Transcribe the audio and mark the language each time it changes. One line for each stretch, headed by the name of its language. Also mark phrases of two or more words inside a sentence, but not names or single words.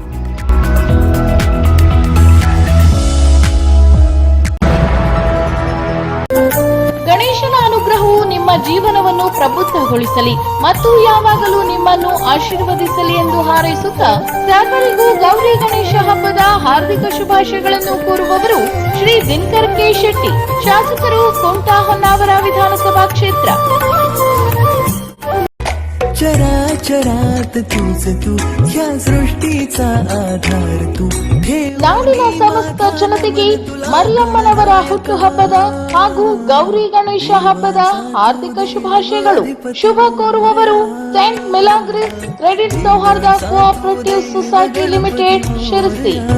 Kannada: ಗಣೇಶನ ಅನುಗ್ರಹವು ನಿಮ್ಮ ಜೀವನವನ್ನು ಪ್ರಬುದ್ಧಗೊಳಿಸಲಿ ಮತ್ತು ಯಾವಾಗಲೂ ನಿಮ್ಮನ್ನು ಆಶೀರ್ವದಿಸಲಿ ಎಂದು ಹಾರೈಸುತ್ತಾ ಸರ್ವರಿಗೂ ಗೌರಿ ಗಣೇಶ ಹಬ್ಬದ ಹಾರ್ದಿಕ ಶುಭಾಶಯಗಳನ್ನು ಕೋರುವವರು ಶ್ರೀ ದಿನಕರ್ ಕೆ ಶೆಟ್ಟಿ, ಶಾಸಕರು, ಕುಮಟಾ ಹೊನ್ನಾವರ ವಿಧಾನಸಭಾ ಕ್ಷೇತ್ರ.
Marathi: चराचरात तूच तू, ह्या सृष्टीचा आधार तू.
Kannada: ನಾಡಿನ ಸಮಸ್ತ ಜನತೆಗೆ ಮರಿಯಮ್ಮನವರ ಹುಟ್ಟುಹಬ್ಬದ ಹಾಗೂ ಗೌರಿ ಗಣೇಶ ಹಬ್ಬದ ಹಾರ್ದಿಕ ಶುಭಾಶಯಗಳು. ಶುಭ ಕೋರುವವರು ಸೇಂಟ್ ಮಿಲಾಗ್ರಿಸ್ ಕ್ರೆಡಿಟ್ ಸೌಹಾರ್ದ ಕೋಆಪರೇಟಿವ್ ಸೊಸೈಟಿ ಲಿಮಿಟೆಡ್, ಶಿರಸಿ.